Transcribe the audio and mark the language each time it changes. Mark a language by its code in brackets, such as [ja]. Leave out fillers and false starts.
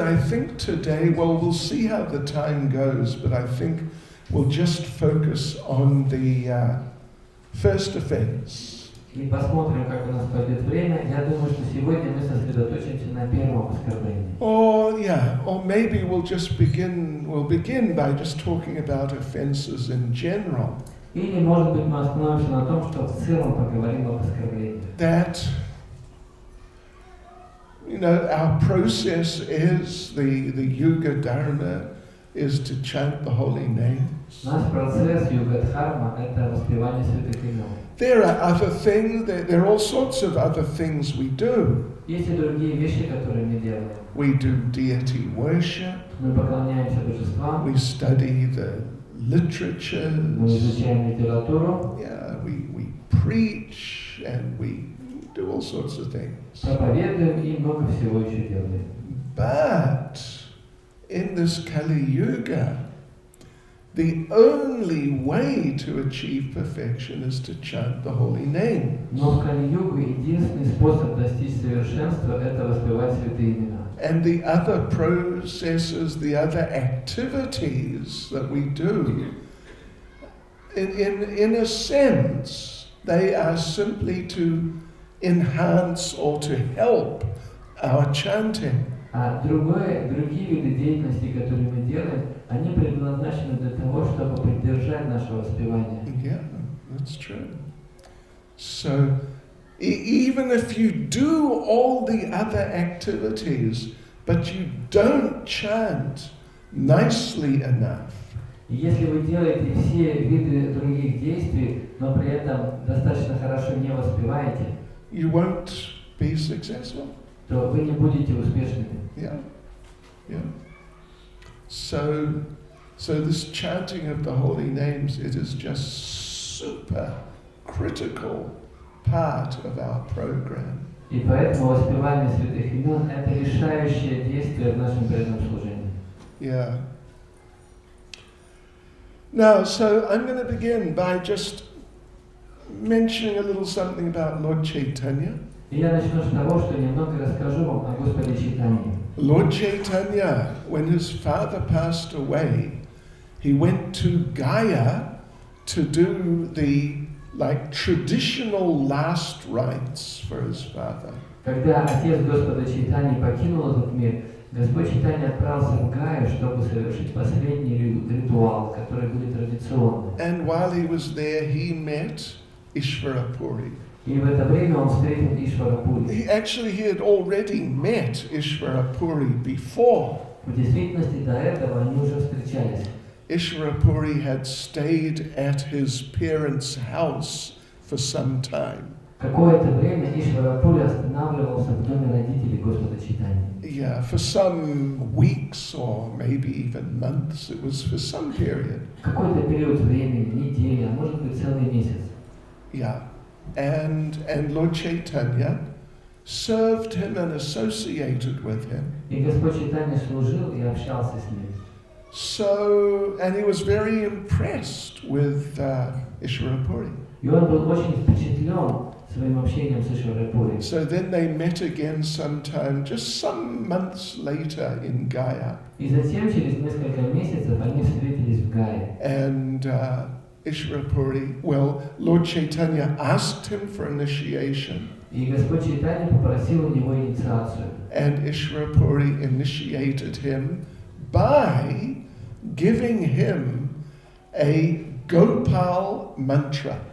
[en] I think today, well, we'll see how the time goes, but I think we'll just focus on the first offense. [ru] И посмотрим, как у нас пойдет время. Я думаю, что сегодня мы сосредоточимся на первом оскорблении. [en] Or maybe we'll begin by just talking about offenses in general. [ru] Или, может быть, мы остановимся на том, что в целом поговорим об оскорблении. [en] That, our process is, the Yuga Dharma is to chant the holy names. [ru] Наш процесс юга-дхарма – это воспевание святых имен. [en] There are other things, there are all sorts of other things we do. [ru] Есть и другие вещи, которые мы делаем. [en] We do deity worship, [ru] Мы поклоняемся божествам, [en] we study the [ru] мы [en] literatures, [ru] изучаем литературу, [en] yeah, we preach, and we do all sorts of things. [ru] проповедуем и много всего еще делаем. [en] But in this Kali Yuga, the only way to achieve perfection is to chant the holy names. [ru] Но в Кали-югу единственный способ достичь совершенства – это воспевать святые имена. [en] And the other processes, the other activities that we do, in a sense, they are simply to enhance or to help our chanting. [ru] А другие виды деятельности, которые мы делаем, они предназначены для того, чтобы поддержать наше воспевание. [en] Yeah, that's true. So, even if you do all the other activities, but you don't chant nicely enough, [ru] И если вы делаете все виды других действий, но при этом достаточно хорошо не воспеваете, [en] you won't be successful. [ru] то вы не будете успешными. [en] Yeah, yeah. So this chanting of the holy names, it is just super critical part of our program. [ru] И поэтому воспевание святых имен – это решающее действие в нашем преданном служении. [en] Yeah. Now, so I'm going to begin by just mentioning a little something about Lord Chaitanya. [ru] И я начну с того, что немного расскажу вам о Господе Чайтанье. [en] Lord Chaitanya, when his father passed away, he went to Gaya to do the traditional last rites for his father. [ru] Когда отец Господа Чайтаньи покинул этот мир, Господь Чайтанья отправился в Гаю, чтобы совершить последний ритуал, который были традиционны. [en] And while he was there, he met Ishvara Puri. [ru] И в это время он встретил Ишварапури. [en] He had already met Ishvarapuri before. [ru] В действительности до этого они уже встречались. [en] Ishvarapuri had stayed at his parents' house for some time. [ru] Какое-то время Ишварапури останавливался в доме родителей Господа Чайтаньи. [en] Yeah, for some weeks or maybe even months. It was for some period. [ru] Какой-то период времени, недели, а может быть целый месяц. [en] Yeah. And Lord Chaitanya served him and associated with him. [ru] И Господь Чайтанья служил и общался с ним. [en] So, and he was very impressed with Ishvarapuri. [ru] И он был очень впечатлен своим общением с Ишварапури. [en] So then they met again sometime, just some months later in Gaya. [ru] И затем, через несколько месяцев, они встретились в Гае. [en] And Ishvarapuri, well, Lord Chaitanya asked him for initiation. [ru] И Господь Чайтанья попросил у него инициацию. [en] And Ishvarapuri initiated him by giving him a Gopal mantra.